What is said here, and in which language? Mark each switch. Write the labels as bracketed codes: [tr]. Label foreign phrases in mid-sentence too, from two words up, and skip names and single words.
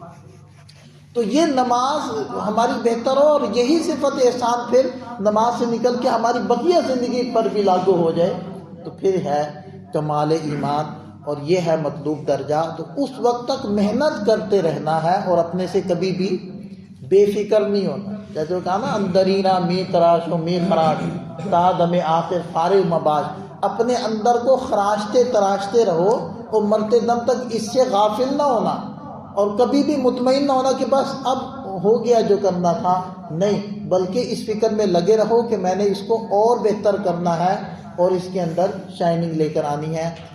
[ur] تو یہ نماز ہماری بہتر ہو اور یہی صفت احسان پھر نماز سے نکل کے ہماری بقیہ زندگی پر بھی لاگو ہو جائے تو پھر ہے کمال ایمان اور یہ ہے مطلوب درجہ. تو اس وقت تک محنت کرتے رہنا ہے اور اپنے سے کبھی بھی بے فکر نہیں ہونا. جیسے وہ کہا نا [fa] اندرینا می تراش و می خراش تا دم آخر فارغ مباش، [ur] اپنے اندر کو خراشتے تراشتے رہو اور مرتے دم تک اس سے غافل نہ ہونا اور کبھی بھی مطمئن نہ ہونا کہ بس اب ہو گیا جو کرنا تھا. نہیں، بلکہ اس فکر میں لگے رہو کہ میں نے اس کو اور بہتر کرنا ہے اور اس کے اندر شائننگ لے کر آنی ہے.